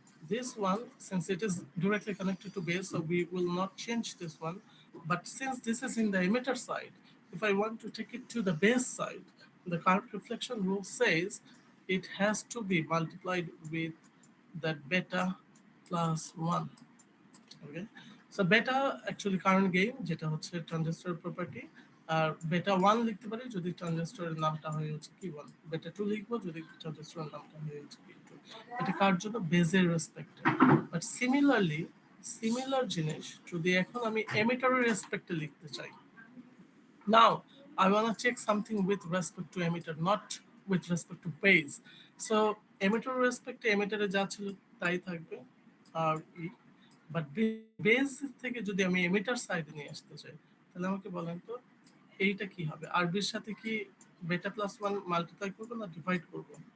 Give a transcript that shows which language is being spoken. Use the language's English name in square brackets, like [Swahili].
[English] This one, since it is directly connected to base, so we will not change this one. But since this is in the emitter side, if I want to take it to the base side, the current reflection rule says it has to be multiplied with that beta plus 1. Okay, so beta actually [Bangla] current gain, যেটা হচ্ছে transistor property, আর বেটা 1 লিখতে পারি যদি ট্রানজিস্টরের নামটা হয়ে হচ্ছে কি 1, বেটা 2 লিখবো যদি ট্রানজিস্টরের নামটা হয়ে হচ্ছে কি 2। এটা কার জন্য? বেজের রেসপেক্টে। বাট সিমিলার জিনিস যদি এখন আমি এমিটারের রেসপেক্টে লিখতে চাই, [English] now I want to check something with respect to emitter, not with respect to base. So emitter respect to emitter [Bangla] যা ছিল তাই থাকবে আর ই, বাট বেস থেকে যদি আমি এমিটার সাইডে নিয়ে আসতে চাই, তাহলে আমাকে বলেন তো এইটা কি হবে? আরবির সাথে কি বেটা প্লাস 1 মাল্টিপ্লাই করব না ডিভাইড করব?